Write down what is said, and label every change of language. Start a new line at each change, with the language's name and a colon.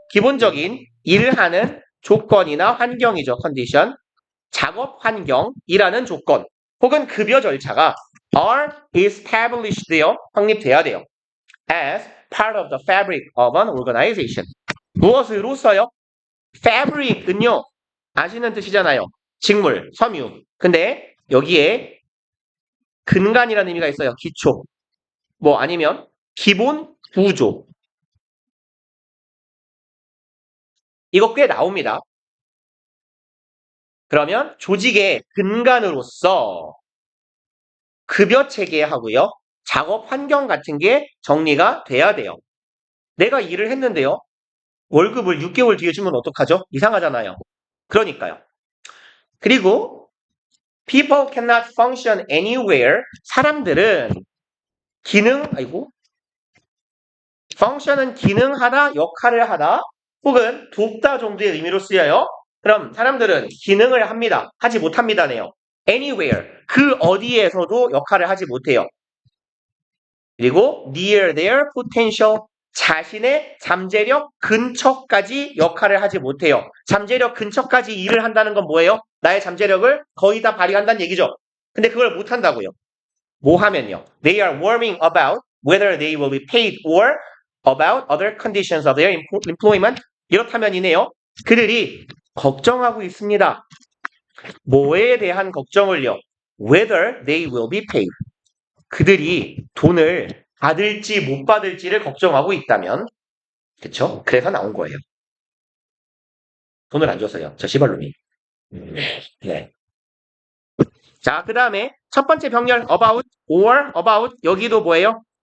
Korean: 기본적인 일하는 조건이나 환경이죠. 컨디션. 작업 환경, 일하는 조건. 혹은 급여 절차가
English: are established
Korean: 요. 확립돼야 돼요.
English: as part of the fabric of an organization.
Korean: 무엇으로써요? fabric은요. 아시는 뜻이잖아요. 직물, 섬유. 근데 여기에 근간이라는 의미가 있어요. 기초. 뭐 아니면 기본 구조. 이거 꽤 나옵니다. 그러면 조직의 근간으로서 급여 체계하고요. 작업 환경 같은 게 정리가 돼야 돼요. 내가 일을 했는데요. 월급을 6개월 뒤에 주면 어떡하죠? 이상하잖아요. 그러니까요. 그리고
English: people cannot function anywhere.
Korean: 사람들은 function은 기능하다, 역할을 하다, 혹은 돕다 정도의 의미로 쓰여요. 그럼 사람들은 기능을 합니다. 하지 못합니다네요. anywhere. 그 어디에서도 역할을 하지 못해요.
English: 그리고 near their potential.
Korean: 자신의 잠재력 근처까지 역할을 하지 못해요. 잠재력 근처까지 일을 한다는 건 뭐예요? 나의 잠재력을 거의 다 발휘한다는 얘기죠. 근데 그걸 못한다고요. 뭐 하면요?
English: They are worrying about whether they will be paid or about other conditions of their employment.
Korean: 이렇다면이네요. 그들이 걱정하고 있습니다. 뭐에 대한 걱정을요?
English: Whether they will be paid.
Korean: 그들이 돈을 받을지 못 받을지를 걱정하고 있다면, 그쵸? 그래서 나온 거예요. 돈을 안 줬어요. 저 시발놈이. 네. 자, 그 다음에 첫 번째 병렬 about or about 여기도 뭐예요?